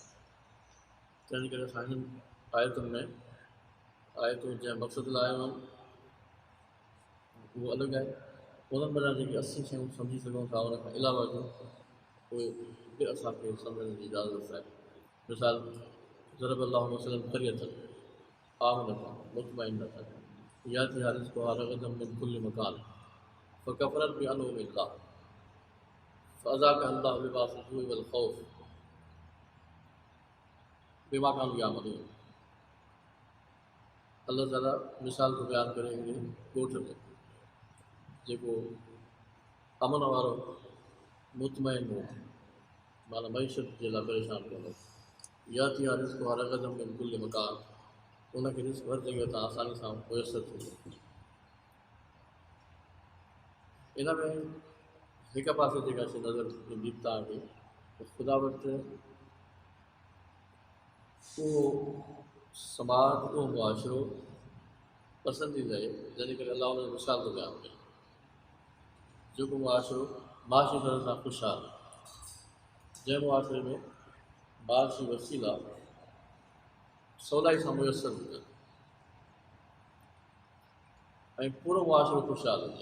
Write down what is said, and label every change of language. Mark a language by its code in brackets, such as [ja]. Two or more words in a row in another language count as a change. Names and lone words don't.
[sd] तंहिंजे करे असां हिननि आयतुनि में आयतूं जंहिं मक़सद लाइ आहियूं उहो अलॻि आहे। उन्हनि वॾा जेके असी शयूं सम्झी सघूं था, उन खां अलावा जो उहे बि असांखे सम्झण जी इजाज़त आहे। [ar] مثال ضرب الله مثلا قرية آمنة مطمئنة يأتيها رزقها رغدا من كل مكان فكفرت بأنعم الله فأذاقها الله لباس الجوع والخوف بما كانوا يعملون. [sd] अल्लाह ताला मिसाल को बयानु करे हिकिड़े ॻोठ में जेको अमन वारो मुतमइन हो, माना मईशत जे लाइ परेशान कंदो, [ar] يأتيها رزقها رغدا من كل مكان, [sd] उनखे रिज़्क़ हर जॻह तां आसानी सां मुयसरु थींदो। इन में हिक पासे जेका शइ नज़र ईंदी तव्हांखे त ख़ुदा वटि उहो समाज, उहो मुआशिरो पसंदीदा आहे जंहिंजे करे अलाह उन जो मिसाल थो बयानु करे, जेको मुआशिरो माशी तरह सां ख़ुशहाल, जंहिं मुआशिरे में माशी वसीला सवलाई सां मुयसरु हुजनि ऐं पूरो मुआशिरो ख़ुशहाल हुजे।